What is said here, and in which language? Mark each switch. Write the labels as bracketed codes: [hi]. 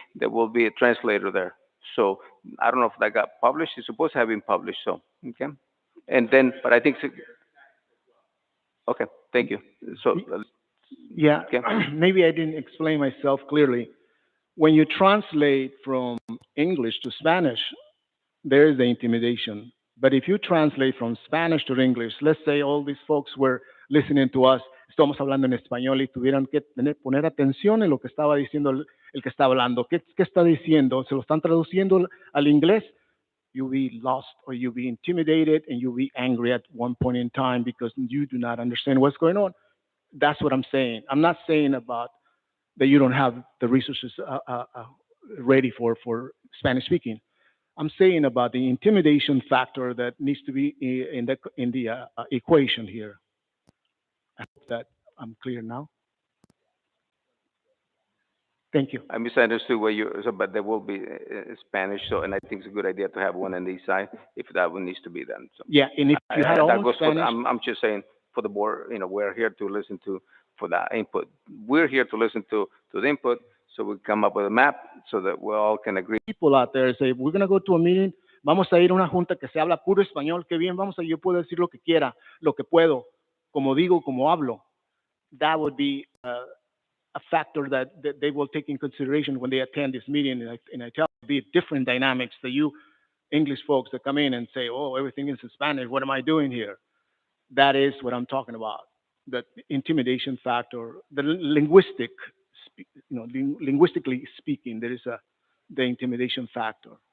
[en] There will be a translator there. So I don't know if that got published. It's supposed to have been published. So okay. And then, but I think Okay, thank you. So, Yeah, okay. maybe I didn't explain myself clearly. When you translate from English to Spanish, there is the intimidation. But if you translate from Spanish to English, let's say all these folks were listening to us, [es] estamos hablando en español y tuvieran que poner atención en lo que estaba diciendo el que está hablando. ¿Qué está diciendo? ¿Se lo están traduciendo al inglés? [en] You'll be lost or you'll be intimidated and you'll be angry at one point in time because you do not understand what's going on. That's what I'm saying. I'm not saying about that you don't have the resources ready for Spanish speaking. I'm saying about the intimidation factor that needs to be in the equation here. I hope that I'm clear now. Thank you. I misunderstood what you, so, but there will be Spanish, so, and I think it's a good idea to have one on the east side if that one needs to be done. So, Yeah, and if you had all that in goes for, Spanish, I'm just saying for the board, you know, we're here to listen to, for that input. We're here to listen to the input, so we come up with a map so that we all can agree. people out there say, we're going to go to a meeting, [es] vamos a ir a una junta que se habla puro español, qué bien, vamos a, yo puedo decir lo que quiera, lo que puedo, como digo, como hablo. [en] That would be a factor that they will take in consideration when they attend this meeting. And I tell them, be different dynamics that you English folks that come in and say, oh, everything is in Spanish, what am I doing here? That is what I'm talking about. The intimidation factor, the linguistic, linguistically speaking, there is the intimidation factor.